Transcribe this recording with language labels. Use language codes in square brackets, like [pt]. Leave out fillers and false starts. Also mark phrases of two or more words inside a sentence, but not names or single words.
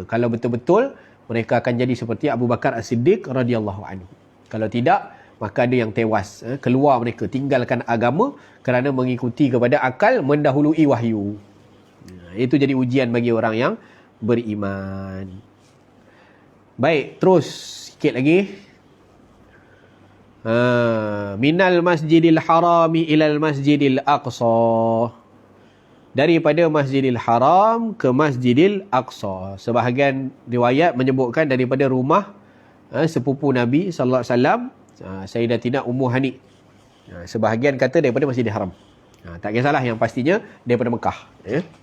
[ms] Kalau betul-betul mereka akan jadi seperti Abu Bakar As-Siddiq [ar] رضي الله عنه. [ms] Kalau tidak, maka ada yang tewas. Keluar mereka, tinggalkan agama kerana mengikuti kepada akal mendahului wahyu. Itu jadi ujian bagi orang yang beriman. Baik, terus sikit lagi. [ar] من المسجد الحرام إلى المسجد الأقصى. [ms] Daripada Masjidil Haram ke Masjidil Aqsa. Sebahagian riwayat menyebutkan daripada rumah sepupu Nabi [ar] صلى الله عليه وسلم, [ms] Sayyidatina Ummu Hani. Sebahagian kata daripada Masjidil Haram. Tak kisahlah, yang pastinya daripada Mekah, ya.